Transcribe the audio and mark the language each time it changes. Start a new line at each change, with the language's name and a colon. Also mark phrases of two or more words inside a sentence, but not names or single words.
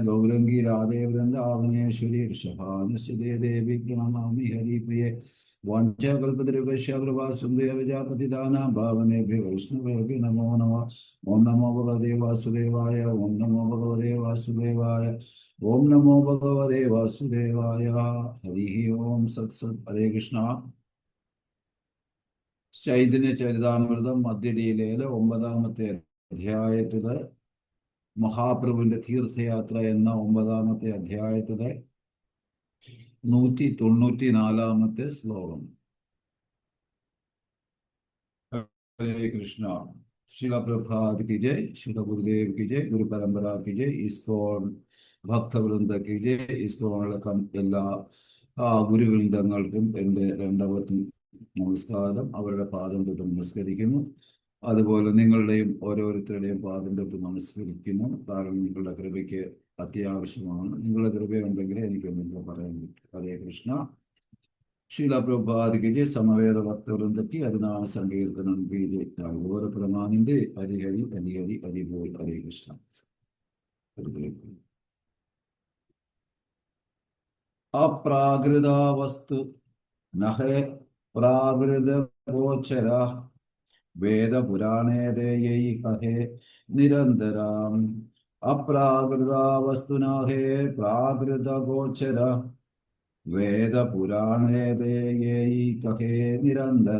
Sanskrit: गौरङ्गी राधे वृन्दावनेश्वरी वृषभानुसुते देवी प्रणमामि हरिप्रिये वाञ्छाकल्पतरुभ्यश्च कृपा सिन्धुभ्यः भावनेभ्यो वैष्णवेभ्यो नमो नमः ओम नमो भगवते वासुदेवाय ओम नमो भगवते वासुदेवाय ओम नमो भगवते वासुदेवाय हरि ओम सत्सत् हरे कृष्ण
Malayalam: ചൈതന്യ ചരിതാമൃതം മധ്യലീലയിലെ 9ാമത്തെ അധ്യായത്തിലെ മഹാപ്രഭുവിന്റെ തീർത്ഥയാത്ര എന്ന 9ാമത്തെ അധ്യായത്തിലെ 194ാമത്തെ ശ്ലോകം.
Hindi: हरे कृष्णा. शिला प्रभात की जय, शिला गुरुदेव की जय, गुरु परंपरा की जय, इस्कॉन ഭക്തവൃന്ദ की जय,
Malayalam: ഇസ്കോണിലടക്കം എല്ലാ ഗുരുവൃന്ദങ്ങൾക്കും എൻ്റെ രണ്ടാമത്തെ നമസ്കാരം. അവരുടെ പാദം തൊട്ട് നമസ്കരിക്കുന്നു. അതുപോലെ നിങ്ങളുടെയും ഓരോരുത്തരുടെയും പാദം തൊട്ട് നമസ്കരിക്കുന്നു. കാരണം നിങ്ങളുടെ കൃപയ്ക്ക് അത്യാവശ്യമാണ്. നിങ്ങളുടെ കൃപയുണ്ടെങ്കിലേ എനിക്ക് നിങ്ങൾ പറയാൻ പറ്റും. ഹരേ കൃഷ്ണ.
Hindi: शीला प्रभुपाद की जय. समवेत भक्तवृंद की हरिनाम संकीर्तनम की जय. गौर प्रमानिंदे हरि हरि हरि हरि हरि बोल. हरे कृष्ण.
Bangla: অপ্রাকৃতা বস্তু নহ প্রাকৃত গোচর বেদ পুরাণে দেয়ৈ কহে নিরন্তরাম. অপ্রাকৃতা বস্তু নহে প্রাকৃত গোচর বেদ পুরাণে দেয়ৈ কহে নিরন্তর.